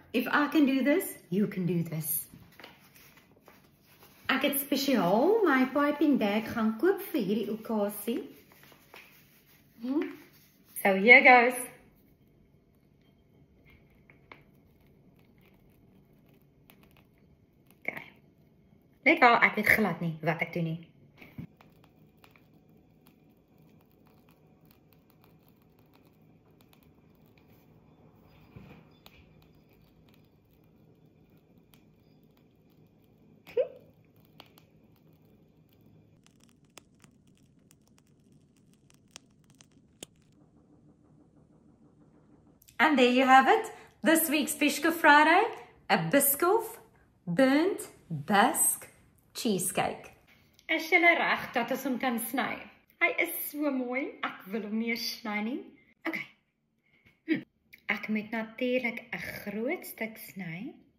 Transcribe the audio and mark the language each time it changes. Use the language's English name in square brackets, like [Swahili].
[English] If I can do this, you can do this. [Afrikaans] Ek het spesiaal my piping bag gaan koop vir hierdie okasie. [English] So here goes. [Afrikaans] Net wel, ek weet glad nie wat ek doen nie. [English] And there you have it. This week's Biscoff Friday, a Biscoff burnt Basque cheesecake. [Afrikaans] Is julle reg dat ons hom kan sny? Hy is so mooi, ek wil hom nie sny nie. Okay. Ek moet natuurlik 'n groot stuk sny.